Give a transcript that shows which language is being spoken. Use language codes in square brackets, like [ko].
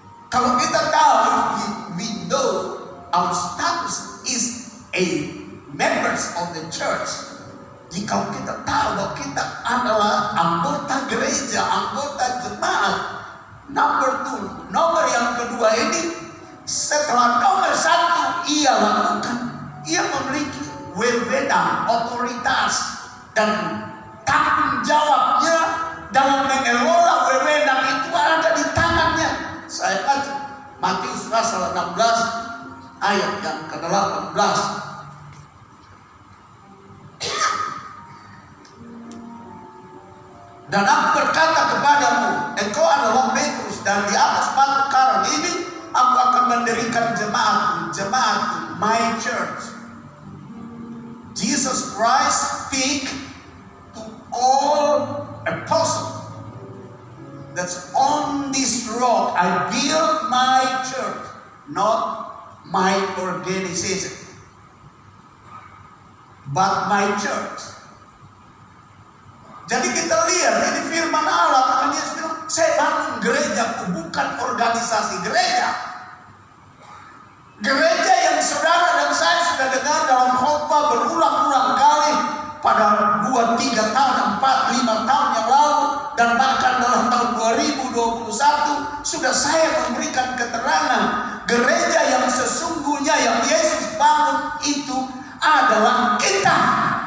[id] Kalau kita tahu, [en] we know our status is a members of the church. [id] Jika kita tahu bahwa kita adalah anggota gereja, anggota jemaat. [en] Number two, [id] nomor yang kedua ini, setelah nomor satu ia lakukan, ia memiliki wewenang, otoritas, dan tanggung jawabnya dalam mengelola wewenang itu ada di tangannya. Saya baca Matius pasal 16 ayat yang ke-18. Dan aku berkata kepadamu, engkau adalah Petrus, dan di atas batu karang ini aku akan mendirikan jemaatku, [en] my church. Jesus Christ speak to all apostles. That's on this rock I build my church, not my organization, but my church. [id] Jadi kita lihat ini firman Allah, Tuhan Yesus bilang, saya bangun gerejaku, bukan organisasi gereja. Gereja yang saudara dan saya sudah dengar dalam khotbah berulang-ulang kali pada 2, 3 tahun, 4, 5 tahun yang lalu, dan bahkan dalam tahun 2021 sudah saya memberikan keterangan, gereja yang sesungguhnya yang Yesus bangun itu adalah kita.